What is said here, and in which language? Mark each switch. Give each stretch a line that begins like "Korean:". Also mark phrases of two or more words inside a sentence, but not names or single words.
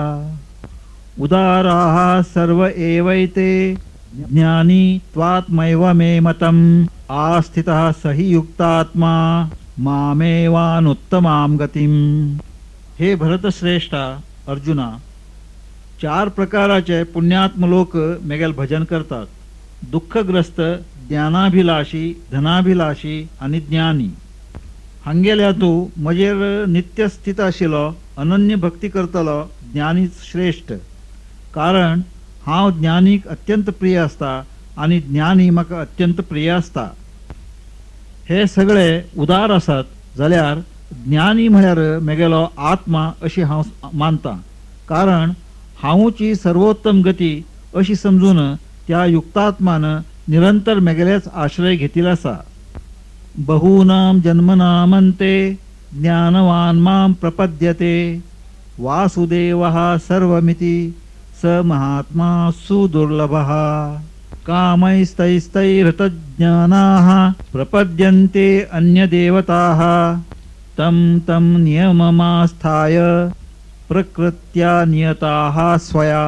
Sanskrit: उदाराः सर्व एवैते ज्ञानी त्वात्मैव मे मतम् आस्थितः स हि युक्तात्मा मामेवानुत्तमां गतिम्।
Konkani: हे भरतश्रेष्ठा अर्जुना, 4 प्रकाराचे पुण्यात्म लोक मेगेल भजन करतात। दुःखग्रस्त, ज्ञानाभिलाषी, धनाभिलाषी आणि ज्ञानी। हांगेल्या तूं म्हजेर नित्य स्थित आशिल्लो अनन्य भक्ती करतलो ज्ञानीच श्रेष्ठ। कारण हांव ज्ञानीक अत्यंत प्रिय आसता आणि ज्ञानी म्हाका अत्यंत प्रिय आसता। हे सगळे उदार आसात जाल्यार ज्ञानी म्हळ्यार मेगेलो आत्मा अशी हांव मानता। कारण हांवची सर्वोत्तम गती अशी समजून त्या युक्तात्मान निरंतर मेगेलेच आश्रय घेतिल आसा।
Sanskrit: बहूनां जन्मनामन्ते ज्ञानवान् मां प्रपद्यते वासुदेवः सर्वमिति स महात्मा सुदुर्लभः। कामैस्तैस्तैरतज्ञानाः प्रपद्यन्ते अन्यदेवताः तं तं नियममास्थाय प्रकृत्या नियताः स्वया।